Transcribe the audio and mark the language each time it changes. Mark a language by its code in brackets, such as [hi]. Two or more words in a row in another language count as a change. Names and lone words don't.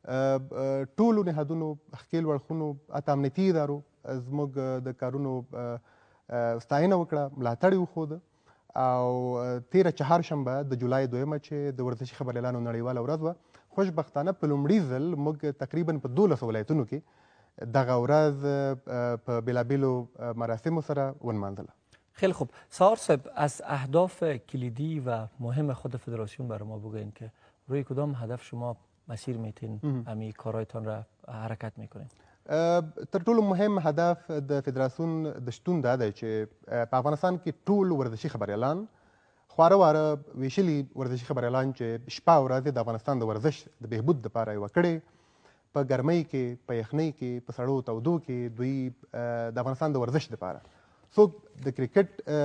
[ps] ټولو نهادونو ښکېل وړخونو حتی امنیتي ادارو زموږ د کارونو ستاینه وکړه، ملاتړ یې وښوده. او تېره چهارشنبه د جولای 2 چې د ورزشي خبریالانو نړیواله ورځ وه، خوشبختانه په لومړي ځل موږ تقریبا په 12 ولایتونو کې دغه ورځ په بېلابېلو مراسمو سره ونمانځله. [fa] خیلی خوب. سهار صاحب، از اهداف کلیدی و مهم خود فدراسیون برای ما بگوین که روی کدام هدف شما مسیر میتین امی کارهایتان را حرکت میکنین؟ [ps] تر ټولو مهم هدف د فدراسیون د شتون دا دی چې په افغانستان کې ټول ورزشي خبریالان، خواره واره ویشلي ورزشي خبریالان چې شپه او ورځ د افغانستان د ورزش د بهبود دپاره یوه کړې، په ګرمۍ کې، په یخنۍ کې، په سړو تودو کې دوی د افغانستان د ورزش دپاره څوک د کرکټ